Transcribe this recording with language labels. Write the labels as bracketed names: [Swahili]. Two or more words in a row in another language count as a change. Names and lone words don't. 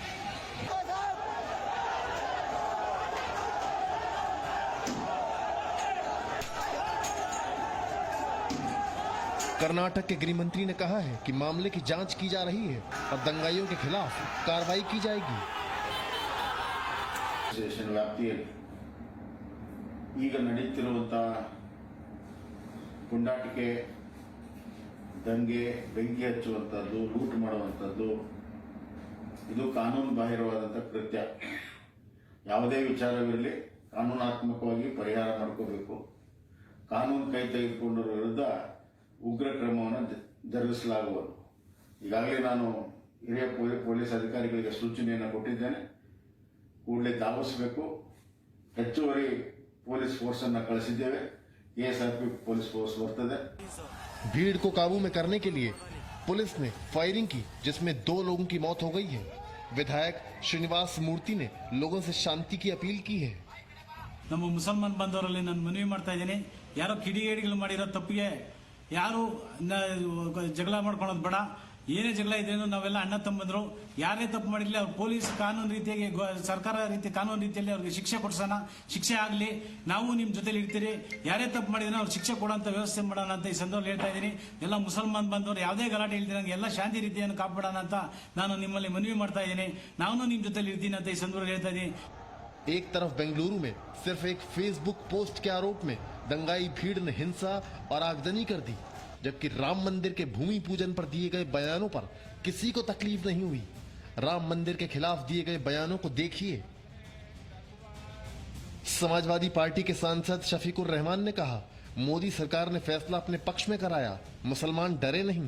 [Hindi] कर्नाटक के गृह मंत्री ने कहा है कि मामले की जांच की जा रही है और दंगाइयों के खिलाफ कार्रवाई की जाएगी। [Kannada] ಈಗ ನಡೆಯುತ್ತಿರುವಂತಹ ಪುಂಡಾಟಿಕೆ, ದಂಗೆ, ಬೆಂಕಿ ಹಚ್ಚುವಂಥದ್ದು, ಲೂಟ್ ಮಾಡುವಂಥದ್ದು ಇದು ಕಾನೂನು ಬಾಹಿರವಾದಂತಹ ಕೃತ್ಯ. ಯಾವುದೇ ವಿಚಾರವಿರಲಿ ಕಾನೂನಾತ್ಮಕವಾಗಿ ಪರಿಹಾರ ಮಾಡ್ಕೋಬೇಕು. ಕಾನೂನು ಕೈ ತೆಗೆದುಕೊಂಡರ ವಿರುದ್ಧ ಉಗ್ರ ಕ್ರಮವನ್ನು ಜರುಗಿಸಲಾಗುವುದು. ಈಗಾಗಲೇ ನಾನು ಹಿರಿಯ ಪೊಲೀಸ್ ಅಧಿಕಾರಿಗಳಿಗೆ ಸೂಚನೆಯನ್ನು ಕೊಟ್ಟಿದ್ದೇನೆ. ಕೂಡಲೇ ಧಾವಿಸಬೇಕು. ಹೆಚ್ಚುವರಿ [English] police force [Kannada] कಳಿಸಿದ್ದೇವೆ. एएसआरपी [English] police force [Kannada] बರ್ತದೆ। [Hindi] भीड़ को काबू में करने के लिए पुलिस ने फायरिंग की, जिसमें 2 लोगों की मौत हो गई है। विधायक श्रीनिवास मूर्ति ने लोगों से शांति की अपील की है। [Kannada] ನಮ್ಮ ಮುಸಲ್ಮಾನ್ ಬಂದವರಲ್ಲಿ ನಾನು ಮನವಿ ಮಾಡ್ತಾ ಇದ್ದೀನಿ, ಯಾರೋ ಕಿಡಿಗೇಡಿಗಳು ಮಾಡಿರೋ ತಪ್ಪಿಗೆ ಯಾರು ಜಗಳ ಮಾಡ್ಕೊಳ್ಳೋದು ಬೇಡ. ಏನೇ ಜಗಳ ಇದ್ರೇನು ನಾವೆಲ್ಲ ಅಣ್ಣ ತಮ್ಮಂದ್ರು. ಯಾರೇ ತಪ್ಪು ಮಾಡಿರ್ಲಿ ಅವ್ರು ಪೊಲೀಸ್ ಕಾನೂನು ರೀತಿಯಾಗಿ ಸರ್ಕಾರ ರೀತಿ ಕಾನೂನು ರೀತಿಯಲ್ಲಿ ಅವ್ರಿಗೆ ಶಿಕ್ಷೆ ಕೊಡ್ಸೋಣ. ಶಿಕ್ಷೆ ಆಗಲಿ, ನಾವು ನಿಮ್ಮ ಜೊತೆಲಿ ಇರ್ತೀರಿ. ಯಾರೇ ತಪ್ಪು ಮಾಡಿದ್ರೆ ಅವ್ರು ಶಿಕ್ಷೆ ಕೊಡೋಂಥ ವ್ಯವಸ್ಥೆ ಮಾಡೋಣ ಅಂತ ಈ ಸಂದರ್ಭದಲ್ಲಿ ಹೇಳ್ತಾ ಇದ್ದೀನಿ. ಎಲ್ಲ ಮುಸಲ್ಮಾನ್ ಬಂದವರು ಯಾವುದೇ ಗಲಾಟೆ ಇಲ್ದಿರಂಗೆ ಎಲ್ಲ ಶಾಂತಿ ರೀತಿಯನ್ನು ಕಾಪಾಡೋಣ ಅಂತ ನಾನು ನಿಮ್ಮಲ್ಲಿ ಮನವಿ ಮಾಡ್ತಾ ಇದ್ದೀನಿ. ನಾನು ನಿಮ್ಮ ಜೊತೆಲಿ ಇರ್ತೀನಿ ಅಂತ ಈ ಸಂದರ್ಭದಲ್ಲಿ ಹೇಳ್ತಾ ಇದ್ದೀನಿ। [Hindi] एक तरफ बेंगलुरु में सिर्फ एक फेसबुक पोस्ट के आरोप में दंगाई भीड़ ने हिंसा और आगजनी कर दी, जबकि राम मंदिर के भूमि पूजन पर दिए गए बयानों पर किसी को तकलीफ नहीं हुई। राम मंदिर के खिलाफ दिए गए बयानों को देखिए। समाजवादी पार्टी के सांसद शफीकुर रहमान ने कहा, मोदी सरकार ने फैसला अपने पक्ष में कराया, मुसलमान डरे नहीं।